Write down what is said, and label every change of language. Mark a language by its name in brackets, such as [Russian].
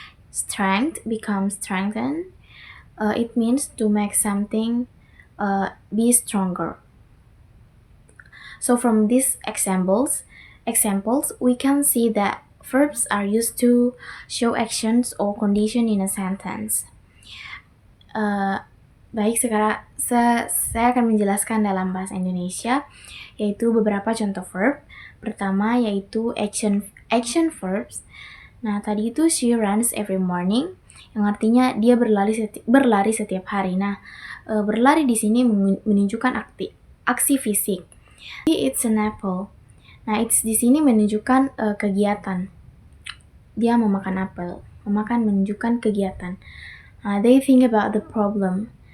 [English] Strength becomes strengthen. It means to make something be stronger. So from these examples, we can see that verbs are used to show actions or condition in a sentence. [Indonesian] Baik, sekarang saya akan menjelaskan dalam bahasa Indonesia, yaitu beberapa contoh verb. Pertama yaitu action verbs. Nah, tadi itu [English] she runs every morning, [Indonesian] yang artinya dia berlari setiap hari. Nah, berlari di sini menunjukkan aksi fisik. [English] He eats an apple. [Indonesian] Nah, eats di sini menunjukkan kegiatan. Dia memakan apel. Memakan menunjukkan kegiatan. [English] They think about the problem.